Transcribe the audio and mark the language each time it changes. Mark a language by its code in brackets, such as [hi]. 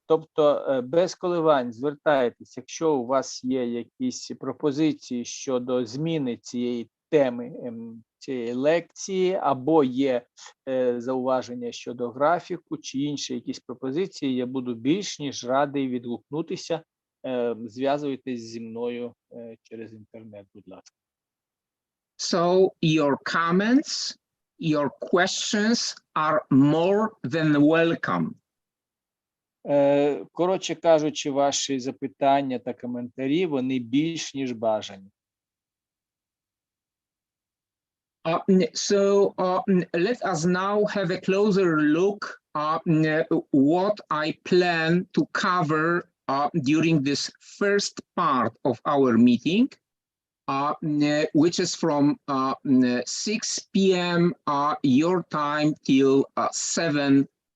[uk] Тобто без коливань звертайтесь, якщо у вас є якісь пропозиції щодо зміни цієї теми, цієї лекції, або є зауваження щодо графіку чи інші якісь пропозиції, я буду більш ніж радий відгукнутися. Зв'язуйтесь зі мною через інтернет, будь ласка. [en] So your comments, your questions are more than welcome. [uk] Коротше кажучи, ваші запитання та коментарі, вони більш ніж бажані. [en] So let us now have a closer look what I plan to cover during this first part of our meeting, which is from 6 p.m. Your time till 7